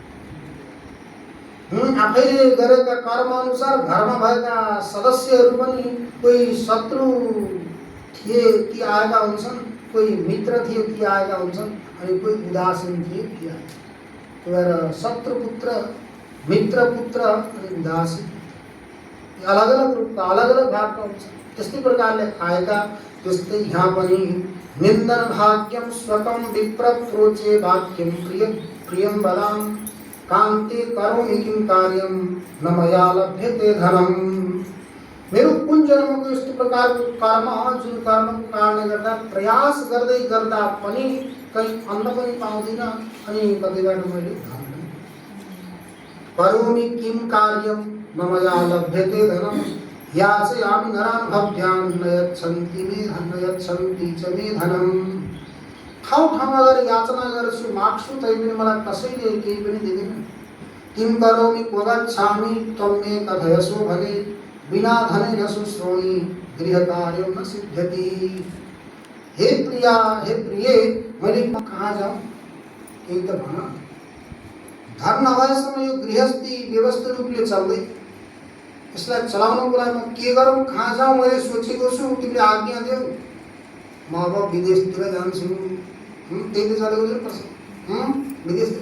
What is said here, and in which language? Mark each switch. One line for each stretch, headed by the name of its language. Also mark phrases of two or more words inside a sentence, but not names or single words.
Nepali: आफैले गरेका कर्म अनुसार घरमा भएका सदस्यहरू पनि कोही शत्रु थिए ती आएका हुन्छन्, कोही मित्र थिए ती आएका हुन्छन्, अनि कोही उदासीन थिए ती आएका। त्यही भएर शत्रु पुत्र, मित्र पुत्र अनि उदासीन अलग अलग रूपका अलग अलग भागका हुन्छन्। त्यस्तै प्रकारले आएका, त्यस्तै यहाँ पनि
Sanskrit: निन्दन भाग्यम स्वकम विप्र प्रोचे वाक्यम प्रिय प्रियम बलाम कान्ते करोमि किं कार्यम न मया लभ्यते धनम।
Nepali: मेरो कुन जन्मको यस्तो प्रकारको कर्म जुन कर्मको कारणले गर्दा प्रयास गर्दै गर्दा पनि कहीँ अन्न पनि पाउँदिनँ अनि कतैबाट मैले धन पनि।
Sanskrit: करोमि किं कार्यम न मया लभ्यते धनम याचयामि नरान् भव्यान् न यच्छन्ति च मे धनम।
Nepali: ठाउँ ठाउँमा गएर याचना गर्छु, माग्छु, तैपनि मलाई कसैले केही पनि दिँदैन।
Sanskrit: किं करोमि क्व गच्छामि त्वं मे कथयसो भगे बिना धनेन शुश्रोणि गृहकार्यं न सिद्ध्यति।
Nepali: हे प्रिया, हे प्रिये, मैले कहाँ जाऊँ, केही त भन। धन नभएसम्म यो गृहस्थी व्यवस्थित रूपले चल्दै, यसलाई चलाउनको लागि म के गरौँ, कहाँ जाऊँ मैले सोचेको छु, तिमीले आज्ञा देऊ। म अब विदेशतिर जान्छु। त्यही त चलेको छ प्रश्न, विदेशतिर।